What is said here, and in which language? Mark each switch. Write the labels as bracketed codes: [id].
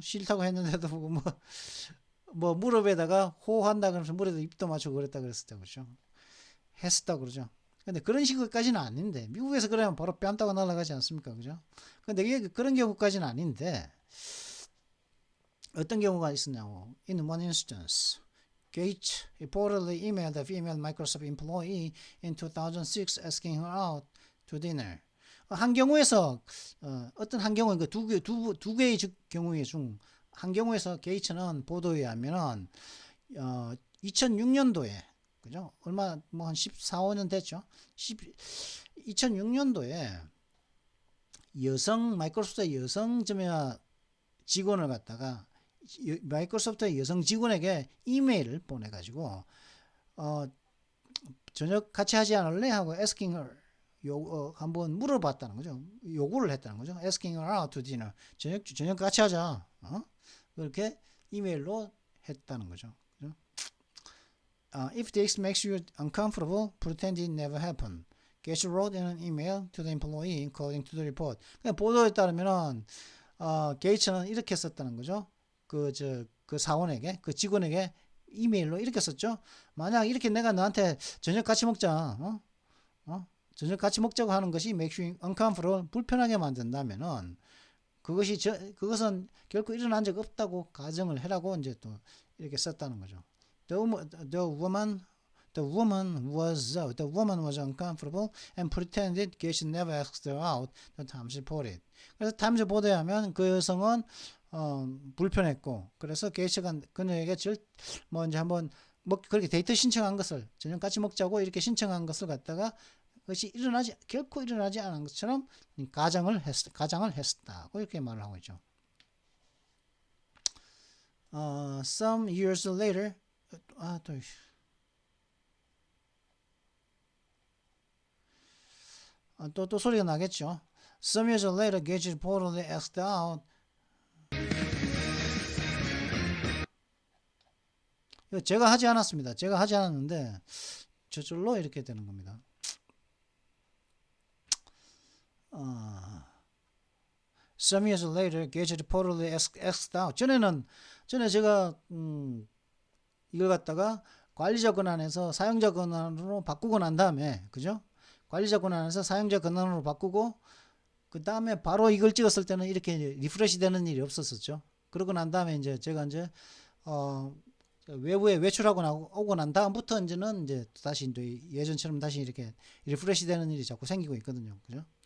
[ko] 싫다고 했는데도 뭐 무릎에다가 호한다 그러면서 무릎에다 입도 맞추고 그랬다 그랬었다, 그렇죠? 했었다 그러죠. 근데 그런 식으로까지는 아닌데, 미국에서 그러면 바로 뺨 따고 날아가지 않습니까, 그죠? 근데 이게 그런 경우까지는 아닌데, 어떤 경우가 있었냐고. [en] In one instance, Gates reportedly emailed a female Microsoft employee in 2006 asking her out to dinner. [ko] 한 경우에서 어떤 한 경우, 두 개의 경우의 중 한 경우에서 게이츠는 보도에 의하면은 2006년도에, 그죠? 얼마 뭐 한 14, 15년 됐죠. 2006년도에 마이크로소프트의 여성 직원을 갖다가 마이크로소프트의 여성 직원에게 이메일을 보내가지고 저녁 같이 하지 않을래 하고 [en] asking her, [ko] 한번 물어봤다는 거죠. 요구를 했다는 거죠. [en] asking her out to dinner, [ko] 저녁 같이 하자, 그렇게 이메일로 했다는 거죠. [en] If this makes you uncomfortable, pretend it never happened. Gates wrote in an email to the employee, according to the report. [ko] 보도에 따르면은 게이츠는 이렇게 썼다는 거죠. 그 그 사원에게, 그 직원에게 이메일로 이렇게 썼죠. 만약 이렇게 내가 너한테 저녁 같이 먹자, 저녁 같이 먹자고 하는 것이 [en] makes you uncomfortable, [ko] 불편하게 만든다면은 그것은 결코 일어난 적 없다고 가정을 해라고 이제 또 이렇게 썼다는 거죠. [en] The woman was uncomfortable and pretended Gates never asked her out. The Times reported. [ko] 그래서 타임즈 보도에 하면 그 여성은 불편했고, 그래서 게이츠가 그녀에게 뭐 이제 한번 그렇게 데이트 신청한 것을, 저녁 같이 먹자고 이렇게 신청한 것을 갖다가 그것이 결코 일어나지 않은 것처럼 가정을 했었다고 이렇게 말을 하고 있죠. [en] Some years later, [ko] 또 소리가 나겠죠. [en] Some years later, Gage reportedly asked out. [ko] 제가 하지 않았습니다. 제가 하지 않았는데 저절로 이렇게 되는 겁니다. [en] Some years later, Gage reportedly asked out. [ko] 전에 제가 이걸 갖다가 관리자 권한에서 사용자 권한으로 바꾸고 난 다음에, 그죠? 관리자 권한에서 사용자 권한으로 바꾸고 그 다음에 바로 이걸 찍었을 때는 이렇게 리프레시 되는 일이 없었었죠. 그러고 난 다음에 이제 제가 이제 외부에 외출하고 오고 난 다음부터 이제는 이제 다시 이제 예전처럼 다시 이렇게 리프레시 되는 일이 자꾸 생기고 있거든요. 그죠?